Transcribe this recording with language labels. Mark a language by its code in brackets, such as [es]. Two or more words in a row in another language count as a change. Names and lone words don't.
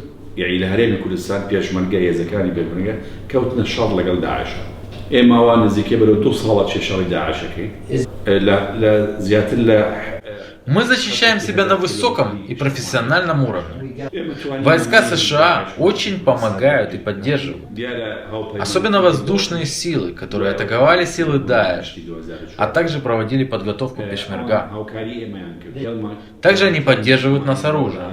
[ar] يعني لهريم [ckb] كردستان بيشمرگە هێزەکانی پێشمەرگە کەوتنە شەڕ لەگەڵ داعشە ئێمە وا نزیکەی بەرەو 2 ساڵە شەڕی داعشەکەی لە زیاتر لە [ru] Мы защищаем себя на высоком и профессиональном уровне. Войска США очень помогают и поддерживают. Особенно воздушные силы, которые атаковали силы Даиш, а также проводили подготовку пешмерга. Также они поддерживают нас оружием.